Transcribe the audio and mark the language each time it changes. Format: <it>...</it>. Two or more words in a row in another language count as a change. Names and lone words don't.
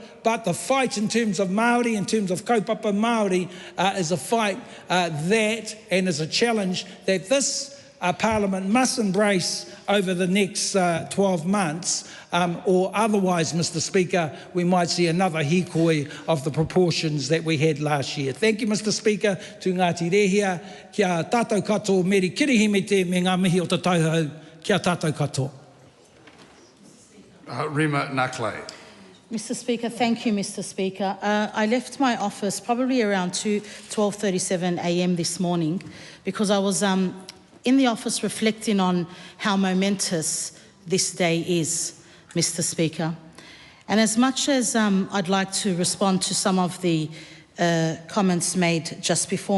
<en>But the fight in terms of Māori, in terms of</en> <mi>kaupapa Māori,</mi> <en>is a fight that, and is a challenge that this Parliament must embrace over the next 12 months, or otherwise, Mr. Speaker, we might see another hikoi of the proportions that we had last year. Thank you, Mr. Speaker, to</en> <mi>Ngāti Rehia, kia tātou katoa, meri kirihimete me ngā mihi o te tauhou, kia tātou katoa.</mi> <en>Rima Nakley. Mr. Speaker, thank you, Mr. Speaker. I left my office probably around 12:37 a.m. this morning because I was in the office reflecting on how momentous this day is, Mr. Speaker. And as much as I'd like to respond to some of the comments made just before</en>